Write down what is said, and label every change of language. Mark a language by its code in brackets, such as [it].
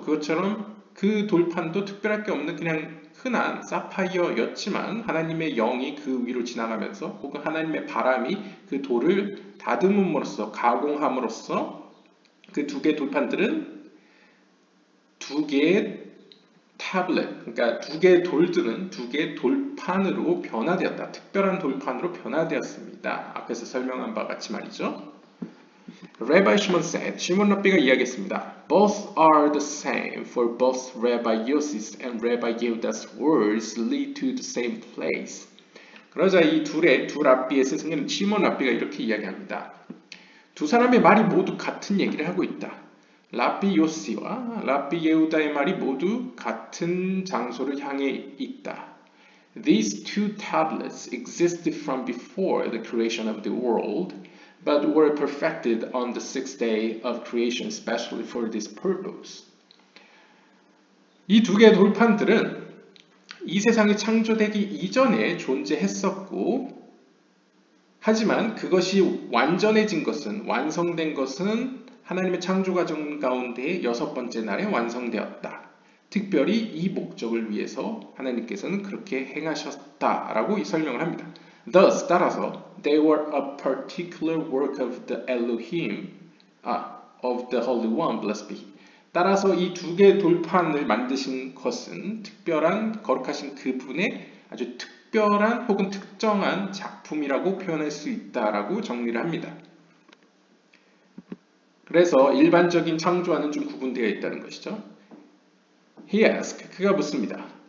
[ko] 그것처럼 그 돌판도 특별할 게 없는 그냥 흔한 사파이어였지만 하나님의 영이 그 위로 지나가면서 혹은 하나님의 바람이 그 돌을 다듬음으로써 가공함으로써 그 두 개의 돌판들은 두 개의 타블렛, 그러니까 두 개의 돌들은 두 개의 돌판으로 변화되었다. 특별한 돌판으로 변화되었습니다. 앞에서 설명한 바와 같이 말이죠. [en] Rabbi Shimon said, [ko] 시몬 랍비가 이야기했습니다. [en] Both are the same, for both Rabbi Yossi and Rabbi Yehuda's words lead to the same place. [ko] 그러자 이 두 랍비의 스승인 시몬 랍비가 이렇게 이야기합니다. 두 사람의 말이 모두 같은 얘기를 하고 있다. 랍비 요시와 랍비 예후다의 말이 모두 같은 장소를 향해 있다. [en] These two tablets existed from before the creation of the world, but were perfected on the sixth day of creation, especially for this purpose. [ko] 이 두 개의 돌판들은 이 세상이 창조되기 이전에 존재했었고, 하지만 그것이 완전해진 것은, 완성된 것은 하나님의 창조 과정 가운데 여섯 번째 날에 완성되었다. 특별히 이 목적을 위해서 하나님께서는 그렇게 행하셨다라고 설명을 합니다. [en] Thus, [ko] 따라서 [en] they were a particular work of the Elohim, of the Holy One, blessed be He. [ko] 따라서 이 두 개의 돌판을 만드신 것은 특별한 거룩하신 그분의 아주 특별한 혹은 특정한 작품이라고 표현할 수 있다라고 정리를 합니다. 그래서 일반적인 창조와는 좀 구분되어 있다는 것이죠. [en] He asked, [ko] 그가 묻습니다.